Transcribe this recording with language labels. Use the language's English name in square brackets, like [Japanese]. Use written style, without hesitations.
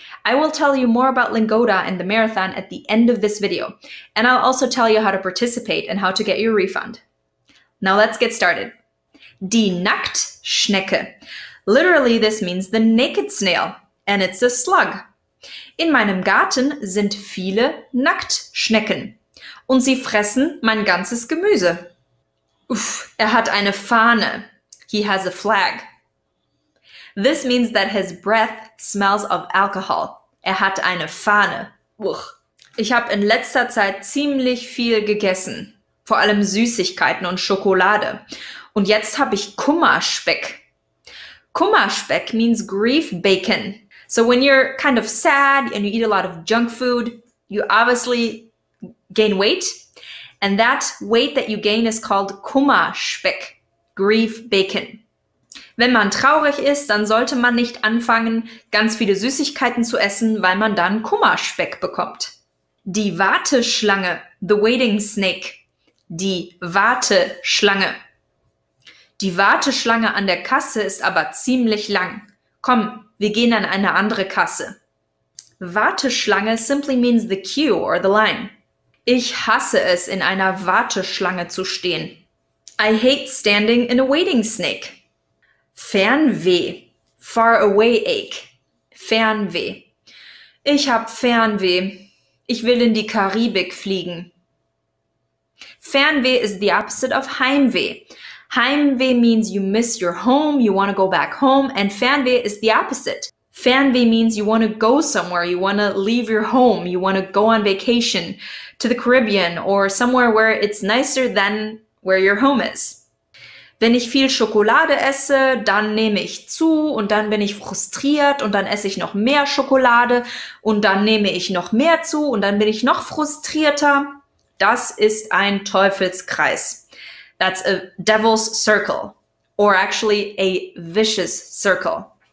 [English] I will tell you more about Lingoda and the marathon at the end of this video, and I'll also tell you how to participate and how to get your refund. Now let's get started. Die Nacktschnecke. Literally, this means the naked snail, and it's a slug. [German] In meinem Garten sind viele Nacktschnecken, und sie fressen mein ganzes Gemüse. Uff, hat eine Fahne. [English] He has a flag. This means that his breath smells of alcohol. [German] Hat eine Fahne. Uch. Ich habe in letzter Zeit ziemlich viel gegessen. Vor allem Süßigkeiten und Schokolade. Und jetzt habe ich Kummerspeck. [English] Kummerspeck means grief bacon. So when you're kind of sad and you eat a lot of junk food, you obviously gain weight. And that weight that you gain is called Kummerspeck, grief bacon. [German] Wenn man traurig ist, dann sollte man nicht anfangen, ganz viele Süßigkeiten zu essen, weil man dann Kummerspeck bekommt. Die Warteschlange, [English] the waiting snake. [German] Die Warteschlange. Die Warteschlange an der Kasse ist aber ziemlich lang. Komm, wir gehen an eine andere Kasse. [English] Warteschlange simply means the queue or the line. [German] Ich hasse es, in einer Warteschlange zu stehen. [English] I hate standing in a waiting snake. Fernweh, far away ache, Fernweh. [German] Ich hab Fernweh. Ich will in die Karibik fliegen. [English] Fernweh is the opposite of Heimweh. Heimweh means you miss your home, you want to go back home, and Fernweh is the opposite. Fernweh means you want to go somewhere, you want to leave your home, you want to go on vacation to the Caribbean or somewhere where it's nicer than where your home is. [German] Wenn ich viel Schokolade esse, dann nehme ich zu und dann bin ich frustriert und dann esse ich noch mehr Schokolade und dann nehme ich noch mehr zu und dann bin ich noch frustrierter. Das ist ein Teufelskreis. [English] That's a devil's circle, or actually a vicious circle.